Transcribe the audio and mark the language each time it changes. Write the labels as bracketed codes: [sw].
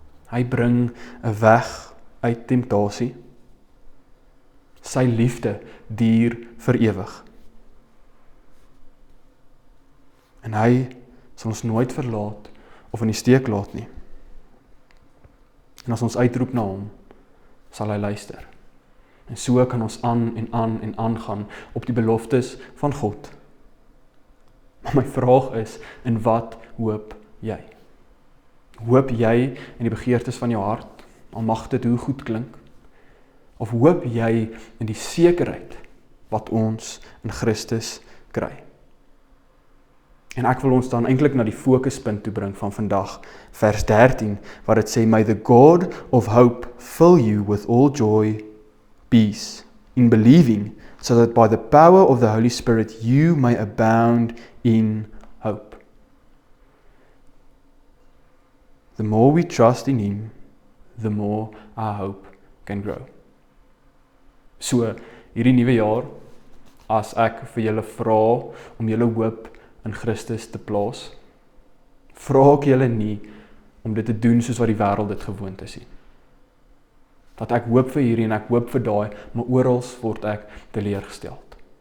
[af] Hy bring 'n weg uit temptasie. Sy liefde duur vir ewig. En hy sal ons nooit verlaat of in die steek laat nie. En as ons uitroep na hom, sal hy luister. En so kan ons aan en aan gaan op die beloftes van God. Maar my vraag is, in wat hoop jy? Hoop jy in die begeertes van jou hart, al mag dit hoe goed klink? Of hoop jy in die sekerheid wat ons in Christus kry? En ek wil ons dan eintlik na die fokuspunt toe bring van vandag, vers 13, waar dit sê, [en] May the God of hope fill you with all joy, peace, in believing, so that by the power of the Holy Spirit you may abound in hope. The more we trust in Him, the more our hope can grow. [af] So, hierdie nuwe jaar, as ek vir julle vra om julle hoop in Christus te plaas, vra ek julle nie om dit te doen soos wat die wêreld dit gewoond is nie. Dat ek hoop vir hierdie en ek hoop vir daai, maar oral word ek teleurgesteld.